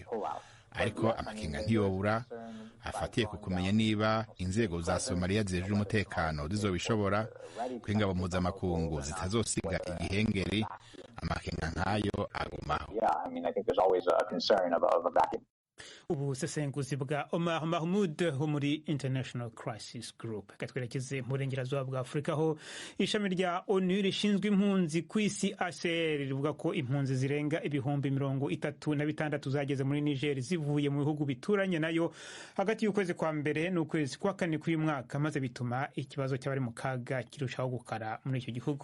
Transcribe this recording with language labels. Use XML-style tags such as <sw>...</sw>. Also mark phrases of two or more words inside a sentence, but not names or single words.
<rn>Ariko amakenga ntiyobura afatiye ku kumenya niba inzego za Somalia zijeje umutekano zizobishobora, ko ingabo mpuzamakungu zitazosiga igihengeri. Amakenga nkayo agumaho. ubusesenguzi bwa Omar Mahmoud wo muri International Crisis Group. Katwerekeze mu burengerazuba bwa Afurika aho ishami rya ONU rishinzwe impunzi ku isi HCR rivuga ko impunzi zirenga ibihumbi 36 zageze muri Niger zivuye mu bihugu bituranye nayo hagati y'ukwezi kwa mbere n'ukwezi kwa kane k'uyu mwaka, maze bituma ikibazo cy'abari mu kaga kirushaho gukara muri icyo gihugu.</rn>